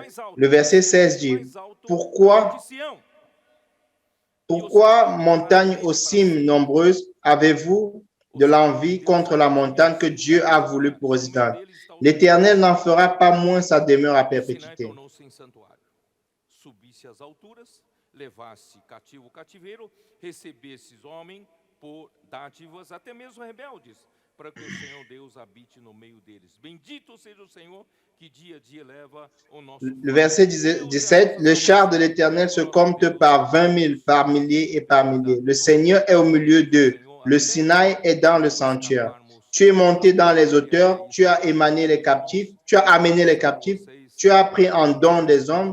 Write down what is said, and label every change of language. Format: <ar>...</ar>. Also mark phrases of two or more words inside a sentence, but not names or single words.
<fr>Le verset 16 dit, pourquoi montagne aux cimes nombreuses avez-vous de l'envie contre la montagne que Dieu a voulu pour résidence? L'Éternel n'en fera pas moins sa demeure à perpétuité.</fr> <pt>Levasse cativo o cativeiro, recebesses homem por dádivas, até mesmo rebeldes, para que o Senhor Deus habite no meio deles. Bendito seja o Senhor qui dia a dia leva o nosso...</pt> <fr>Le verset 17, le char de l'Éternel se compte par 20 000, par milliers et par milliers. Le Seigneur est au milieu d'eux. Le Sinaï est dans le sanctuaire. Tu es monté dans les hauteurs, tu as amené les captifs, tu as pris en don des hommes.</fr>